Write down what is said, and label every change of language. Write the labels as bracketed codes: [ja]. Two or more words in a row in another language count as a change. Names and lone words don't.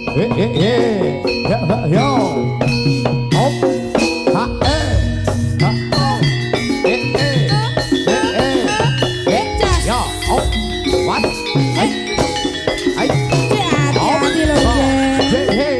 [id] Yo. Hop. Ha eh. Ha oh. Yo. Hop. What? Hey. Hey. Hati-hati loh, Gen. Hey.